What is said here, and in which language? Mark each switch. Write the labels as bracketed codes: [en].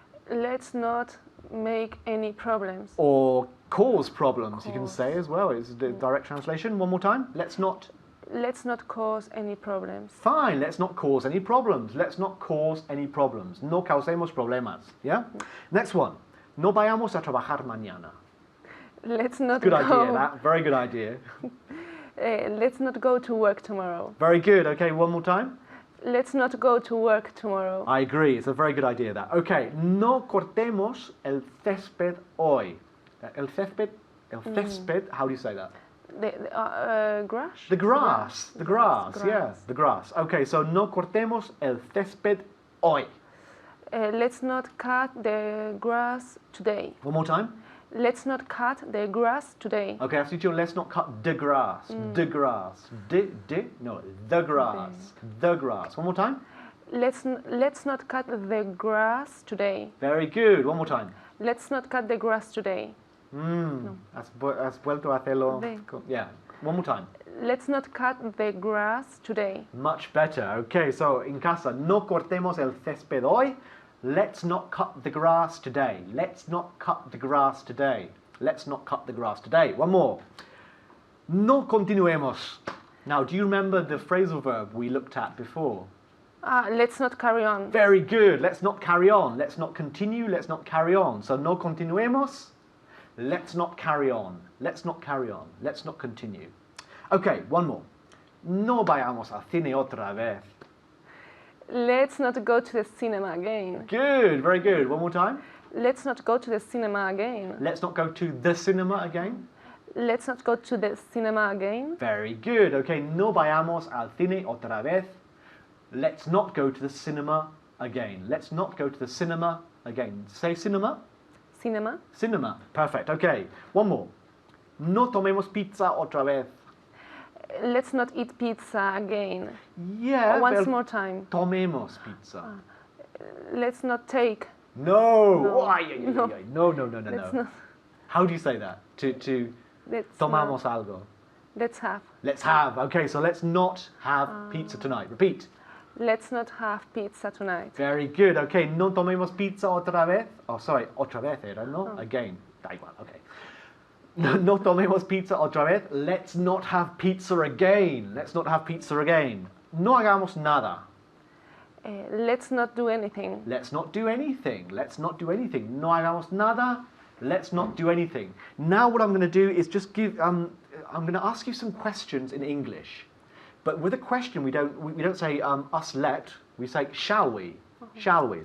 [en] Let's not make any problems. Or cause problems, you can say as well. It's the direct translation. One more time. Let's not. Let's not cause any problems. Fine, let's not cause any problems. Let's not cause any problems. [es] No causemos problemas. [en] Yeah? Next one. [es] No vayamos a trabajar mañana. [en] Let's not Good go. idea, that. Very good idea. Let's not go to work tomorrow. Very good. Okay, one more time. Let's not go to work tomorrow. I agree. It's a very good idea, that. Okay. [es] No cortemos el césped hoy. El césped, [en] how do you say that? The grass? The grass. The grass. Grass. Yeah, the grass. Okay, so [es] no cortemos el césped hoy. [en] Let's not cut the grass today. One more time. Let's not cut the grass today. Okay, I see you. Let's not cut the grass. The grass. No, the grass. The grass. One more time. Let's not cut the grass today. Very good. One more time. Let's not cut the grass today. [es] Has vuelto a hacerlo. De. [en] Yeah. One more time. Let's not cut the grass today. Much better. Okay, so [es] en casa, no cortemos el césped hoy. [en] Let's not cut the grass today. Let's not cut the grass today. Let's not cut the grass today. One more. [es] No continuemos. [en] Now, do you remember the phrasal verb we looked at before? Let's not carry on. Very good. Let's not carry on. Let's not continue. Let's not carry on. So, [es] no continuemos. [en] Let's not carry on. Let's not carry on. Let's not continue. Okay, one more. [es] No vayamos al cine otra vez. [en] Let's not go to the cinema again. Good, very good. One more time. Let's not go to the cinema again. Let's not go to the cinema again. Let's not go to the cinema again. Very good. [es] Okay, no vayamos al cine otra vez. [en] Let's not go to the cinema again. Let's not go to the cinema again. Say cinema. Cinema. Cinema. Perfect. Okay, one more. [es] No tomemos pizza otra vez. [en] Let's not eat pizza again. Yeah. Once more time. [es] Tomemos pizza. [en] Let's not take. No. No. Oh, ay, ay, ay, ay. No. Let's No. not. How do you say that? To Let's [es] tomamos algo. [en] Let's have. Let's have. Okay, so let's not have pizza tonight. Repeat. Let's not have pizza tonight. Very good. [es] Okay, no tomemos pizza otra vez. [en] Oh, sorry, [es] otra vez era, no? [en] Again. [es] Da igual, okay. No tomemos pizza otra vez. [en] Let's not have pizza again. Let's not have pizza again. [es] No hagamos nada. [en] Let's not do anything. Let's not do anything. Let's not do anything. [es] No hagamos nada. [en] Let's not do anything. Now what I'm going to do is just give. I'm going to ask you some questions in English, but with a question we don't say us let. We say shall we? Shall we?